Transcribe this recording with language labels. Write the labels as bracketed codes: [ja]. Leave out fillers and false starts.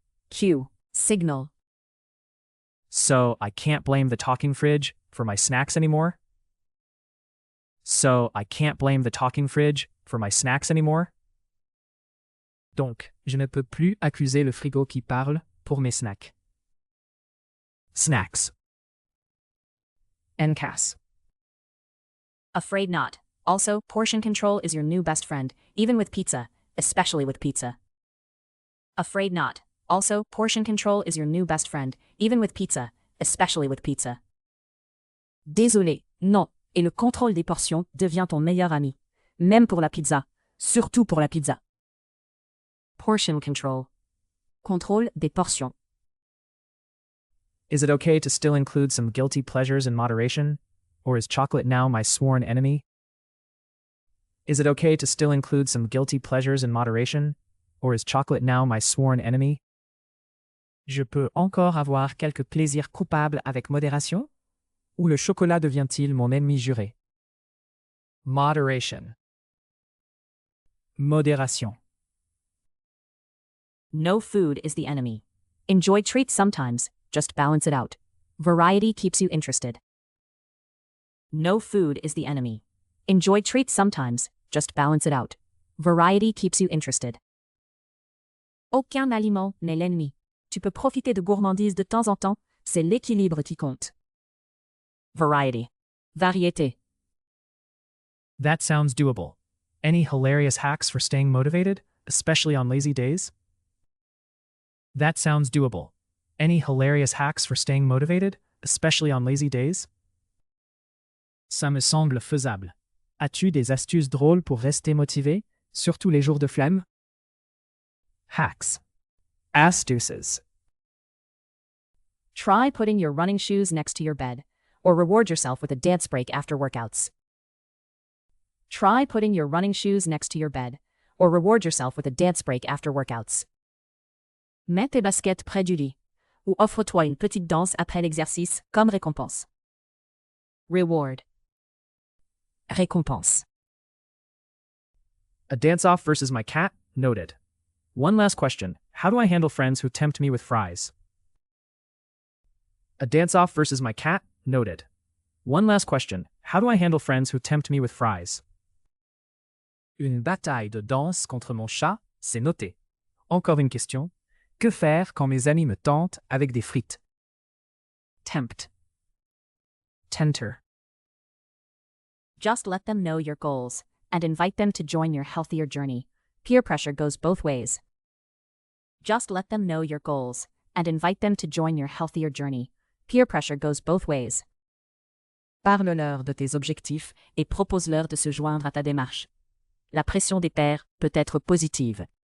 [en] Cue. Signal. So I can't blame the talking fridge for my snacks anymore? So I can't blame the talking fridge for my snacks anymore? [fr] Donc, je ne peux plus accuser le frigo qui parle pour mes snacks. [en] Snacks. NCAS. Afraid not. Also, portion control is your new best friend, even with pizza, especially with pizza. Afraid not. Also, portion control is your new best friend, even with pizza, especially with pizza. [fr] Désolé, non, et le contrôle des portions devient ton meilleur ami. Même pour la pizza, surtout pour la pizza. [en] Portion control. [fr] Contrôle des portions. [en] Is it okay to still include some guilty pleasures in moderation? Or is chocolate now my sworn enemy? Is it okay to still include some guilty pleasures in moderation? Or is chocolate now my sworn enemy? [fr] Je peux encore avoir quelques plaisirs coupables avec modération? Ou le chocolat devient-il mon ennemi juré? [en] Moderation. [fr] Modération. [en] No food is the enemy. Enjoy treats sometimes, just balance it out. Variety keeps you interested. No food is the enemy. Enjoy treats sometimes, just balance it out. Variety keeps you interested. [fr] Aucun aliment n'est l'ennemi. Tu peux profiter de gourmandises de temps en temps, c'est l'équilibre qui compte. [en] Variety. Variété. That sounds doable. Any hilarious hacks for staying motivated, especially on lazy days? That sounds doable. Any hilarious hacks for staying motivated, especially on lazy days? [fr] Ça me semble faisable. As-tu des astuces drôles pour rester motivé, surtout les jours de flemme? [en] Hacks. Astuces. Try putting your running shoes next to your bed, or reward yourself with a dance break after workouts. Try putting your running shoes next to your bed, or reward yourself with a dance break after workouts. [fr] Mets tes baskets près du lit, ou offre-toi une petite danse après l'exercice comme récompense. [en] Reward. Récompense. A dance-off versus my cat? Noted. One last question. How do I handle friends who tempt me with fries? A dance-off versus my cat? Noted. One last question. How do I handle friends who tempt me with fries? [fr] Une bataille de danse contre mon chat, c'est noté. Encore une question. Que faire quand mes amis me tentent avec des frites? [en] Tempt. Tempter. Just let them know your goals, and invite them to join your healthier journey. Peer pressure goes both ways. Just let them know your goals, and invite them to join your healthier journey. Peer pressure goes both ways. [fr] Parle-leur de tes objectifs et propose-leur de se joindre à ta démarche. La pression des pairs peut être positive.